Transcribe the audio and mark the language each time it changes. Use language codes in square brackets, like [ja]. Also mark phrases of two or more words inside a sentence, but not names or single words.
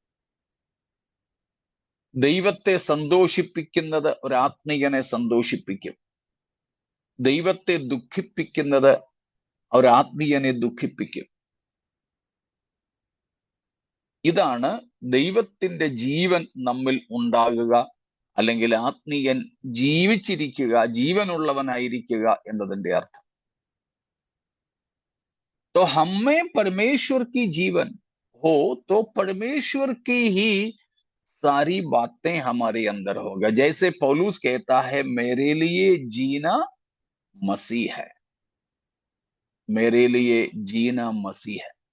[ml] ദൈവത്തെ സന്തോഷിപ്പിക്കുന്നത് ഒരു ആത്മീയനെ സന്തോഷിപ്പിക്കും, ദൈവത്തെ ദുഃഖിപ്പിക്കുന്നത് ഒരു ആത്മീയനെ ദുഃഖിപ്പിക്കും. ഇതാണ് ദൈവത്തിന്റെ ജീവൻ നമ്മിൽ ഉണ്ടാകുക, അല്ലെങ്കിൽ ആത്മീയൻ ജീവിച്ചിരിക്കുക, ജീവനുള്ളവനായിരിക്കുക എന്നതിന്റെ അർത്ഥം. [hi] तो हम में परमेश्वर की जीवन हो तो परमेश्वर की ही सारी बातें हमारे अंदर होगा। जैसे पौलुस कहता है, मेरे लिए जीना मसीह है, मेरे लिए जीना मसीह है।